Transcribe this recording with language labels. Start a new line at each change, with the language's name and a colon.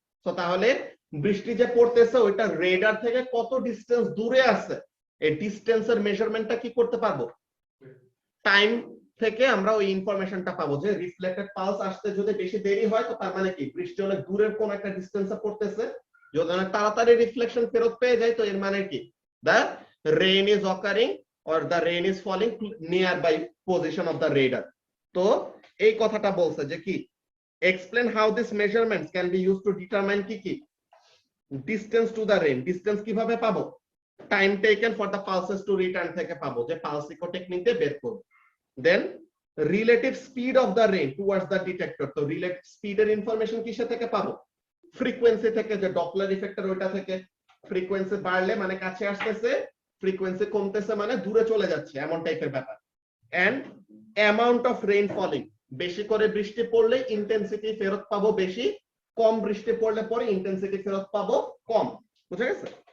Bangla: তো তাহলে বৃষ্টি যে পড়তেছে ওইটা রেডার থেকে কত ডিসটেন্স দূরে আছে, এই ডিসটেন্সের মেজারমেন্টটা কি করতে পারবো, টাইম থেকে আমরা ওই ইনফরমেশনটা পাবো। যে রিফ্লেক্টেড পালস আসতে যদি বেশি দেরি হয় তো তার মানে কি বৃষ্টি অনেক দূরের কোন একটা ডিসটেন্সে পড়তেছে। যদি অনেক তাড়াতাড়ি রিফ্লেকশন ফেরত পেয়ে যায় তো এর মানে কি,
English: the rain is occurring or the rain is falling nearby position of the radar.
Bangla: তো এই কথাটা বলছে যে কি,
English: explain how this measurements can be used to determine কি distance to the rain, distance
Bangla: কিভাবে পাবো,
English: time taken for the pulses to return
Bangla: থেকে পাবো, যে পালসিকো টেকনিক দিয়ে বের করব।
English: then relative speed of the rain towards the detector,
Bangla: তো
English: relative speed
Bangla: এর ইনফরমেশন কিসে থেকে পাবো, ফ্রিকোয়েন্সি থেকে, যে ডপলার ইফেক্টের ওইটা থেকে। ফ্রিকোয়েন্সি বাড়লে মানে কাছে আসতেছে, ফ্রিকোয়েন্সি কমতেছে মানে দূরে চলে যাচ্ছে, এমন টাইপের ব্যাপার। And amount of rain falling, বেশি করে বৃষ্টি পড়লে ইন্টেন্সিটি ফেরত পাবো বেশি, কম বৃষ্টি পড়লে পরে ইন্টেন্সিটি ফেরত পাবো কম। বুঝা গেছে?